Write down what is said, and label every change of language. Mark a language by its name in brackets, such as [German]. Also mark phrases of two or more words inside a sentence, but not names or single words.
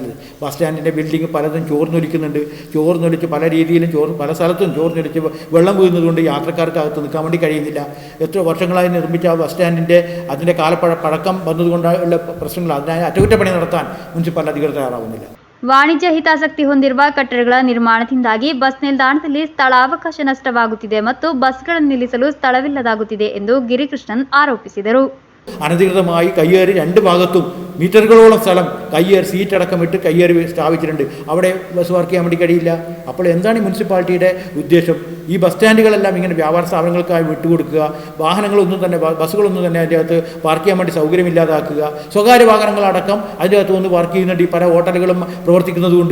[Malayalam] ബസ് സ്റ്റാൻഡിൻ്റെ ബിൽഡിംഗ് പലതും ചോർന്നൊലിക്കുന്നുണ്ട്. ചോർന്നൊലിച്ച് പല രീതിയിലും പല സ്ഥലത്തും ചോർന്നൊലിച്ച് വെള്ളം വീഴുന്നതുകൊണ്ട് യാത്രക്കാർക്ക് അകത്ത് നിൽക്കാൻ വേണ്ടി കഴിയുന്നില്ല. എത്ര വർഷങ്ങളായി നിർമ്മിച്ച ആ ബസ് സ്റ്റാൻഡിൻ്റെ അതിൻ്റെ പഴക്കം വന്നതുകൊണ്ടുള്ള പ്രശ്നങ്ങൾ അതിനായി അറ്റകുറ്റപ്പണി നടത്താൻ മുനിസിപ്പൽ അധികൃതർ തയ്യാറാവുന്നില്ല. [Kannada] ವಾಣಿಜ್ಯ ಹಿತಾಸಕ್ತಿ ಹೊಂದಿರುವ ಕಟ್ಟಡಗಳ ನಿರ್ಮಾಣದಿಂದಾಗಿ ಬಸ್ ನಿಲ್ದಾಣದಲ್ಲಿ ಸ್ಥಳಾವಕಾಶ ನಷ್ಟವಾಗುತ್ತಿದೆ ಮತ್ತು ಬಸ್ಗಳನ್ನು ನಿಲ್ಲಿಸಲು ಸ್ಥಳವಿಲ್ಲದಾಗುತ್ತಿದೆ ಎಂದು ಗಿರಿಕೃಷ್ಣನ್ ಆರೋಪಿಸಿದರು. [Malayalam] അനധികൃതമായി കയ്യേറി 2 ഭാഗത്തും മീറ്ററുകളോളം സ്ഥലം സീറ്റടക്കമിട്ട് കയ്യേറി സ്ഥാപിച്ചിട്ടുണ്ട്. അവിടെ ബസ് വർക്ക് ചെയ്യാൻ വേണ്ടി കഴിയില്ല. അപ്പോൾ എന്താണ് ഈ മുനിസിപ്പാലിറ്റിയുടെ ഉദ്ദേശം? ഈ ബസ് സ്റ്റാൻഡുകളെല്ലാം ഇങ്ങനെ വ്യാപാര സ്ഥാപനങ്ങൾക്കായി വിട്ടുകൊടുക്കുക, ബസ്സുകളൊന്നും തന്നെ അതിൻ്റെ അകത്ത് പാർക്ക് ചെയ്യാൻ വേണ്ടി സൗകര്യമില്ലാതാക്കുക, സ്വകാര്യ വാഹനങ്ങളടക്കം അതിൻ്റെ അകത്ത് വന്ന് പാർക്ക് ചെയ്യുന്നുണ്ട് ഈ പല ഹോട്ടലുകളും പ്രവർത്തിക്കുന്നതുകൊണ്ട്.